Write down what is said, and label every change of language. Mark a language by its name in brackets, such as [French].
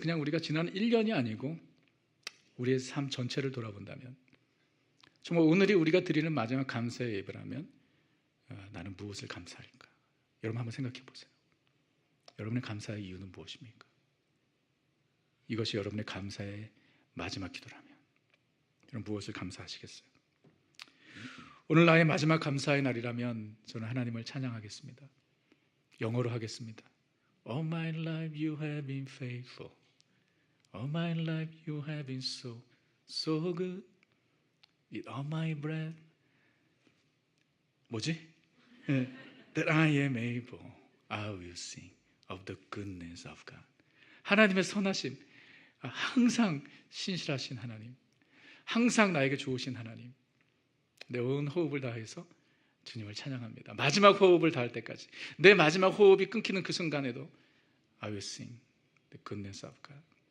[Korean] 그냥 우리가 지난 1년이 아니고 우리의 삶 전체를 돌아본다면, 정말 오늘이 우리가 드리는 마지막 감사의 예배라면 나는 무엇을 감사할까? 여러분 한번 생각해 보세요. 여러분의 감사의 이유는 무엇입니까? 이것이 여러분의 감사의 마지막 기도라면 여러분 무엇을 감사하시겠어요? 오늘 나의 마지막 감사의 날이라면 저는 하나님을 찬양하겠습니다. 영어로 하겠습니다. [English] All my life you have been faithful. All my life you have been so good. With all my breath. [Korean] 뭐지? [English] That I am able, I will sing of the goodness of God. [Korean] 하나님의 선하심, 항상 신실하신 하나님, 항상 나에게 좋으신 하나님, 내 온 호흡을 다해서 주님을 찬양합니다. 마지막 호흡을 다할 때까지, 내 마지막 호흡이 끊기는 그 순간에도 [English] I will sing the goodness of God.